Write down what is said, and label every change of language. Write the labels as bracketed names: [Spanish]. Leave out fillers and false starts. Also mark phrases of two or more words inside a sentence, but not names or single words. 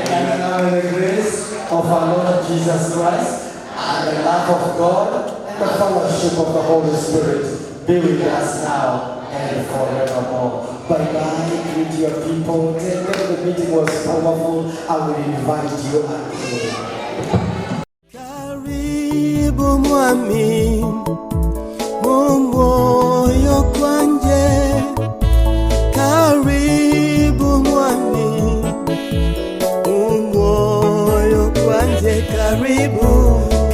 [English] And now the grace of our Lord Jesus Christ and the love of God and the fellowship of the Holy Spirit be with us now and forevermore. Bye-bye. Greet your people. Tell them the meeting was powerful. I will invite you again. [Swahili] Karibu mwami mumoyo kwanje, karibu mwami mumoyo kwanje, karibu.